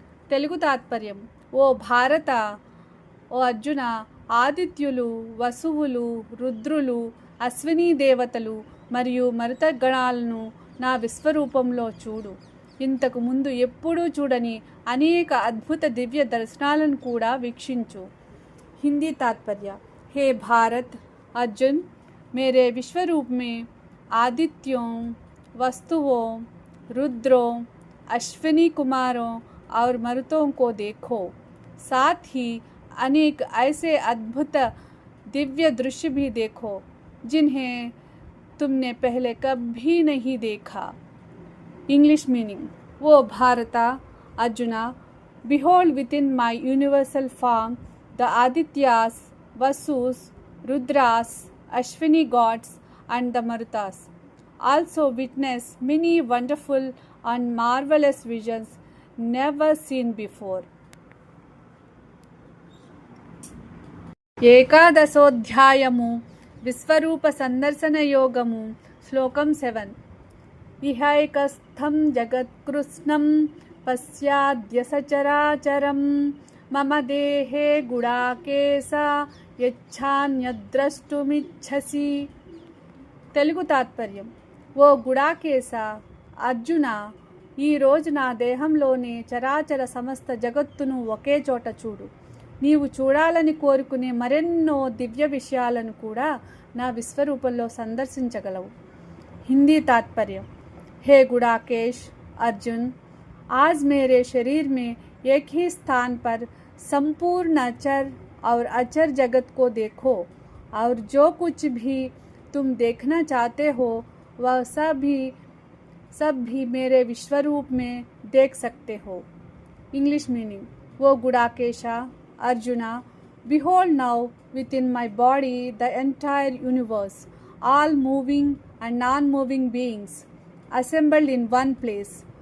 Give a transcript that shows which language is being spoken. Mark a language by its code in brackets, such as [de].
[te] తెలుగు తాత్పర్యం: ఓ భారత, ఓ అర్జున, ఆదిత్యులు, వసువులు, రుద్రులు, అశ్వినీ దేవతలు మరియు మరుత గణాలను నా విశ్వరూపంలో చూడు. ఇంతకు ముందు ఎప్పుడూ చూడని అనేక అద్భుత దివ్య దర్శనాలను కూడా వీక్షించు. [hi] హిందీ तात्पर्य: हे भारत, अर्जुन, मेरे विश्वरूप में आदित्यों, वस्तुओं, रुद्रों, अश्विनी कुमारों और मरुतों को देखो. साथ ही अनेक ऐसे अद्भुत दिव्य दृश्य भी देखो जिन्हें तुमने पहले कभी नहीं देखा. [en] English meaning: O Bharata, Arjuna, behold within my universal form the Adityas, Vasus, Rudras, Ashwini gods and the Marutas. Also witness many wonderful and marvelous visions never seen before. [te] ఏకాదశోధ్యాయము విశ్వరూప సందర్శన యోగము శ్లోకం 7. [sa] ఇహైకస్థం జగత్కృష్ణం పశ్యాద్య సచరాచరం మమ దేహే గుడాకేశ యచ్ఛాన్యద్రష్టుమిచ్ఛసి. [te] తెలుగు తాత్పర్యం: ఓ గుడాకేశ, అర్జున, ఈరోజు నా దేహంలోని చరాచర సమస్త జగత్తును ఒకే చోట చూడు. నీవు చూడాలని కోరుకునే మరెన్నో దివ్య విషయాలను కూడా నా విశ్వరూపంలో సందర్శించగలవు. [hi] हिंदी तात्पर्य: हे गुड़ाकेश, अर्जुन, आज मेरे शरीर में एक ही स्थान पर संपूर्ण अचर और अचर जगत को देखो और जो कुछ भी तुम देखना चाहते हो वह सब भी मेरे विश्वरूप में देख सकते हो. [en] English meaning: वो Gudakesha, Arjuna, behold now within my body the entire universe, all moving and non-moving beings assembled in one place.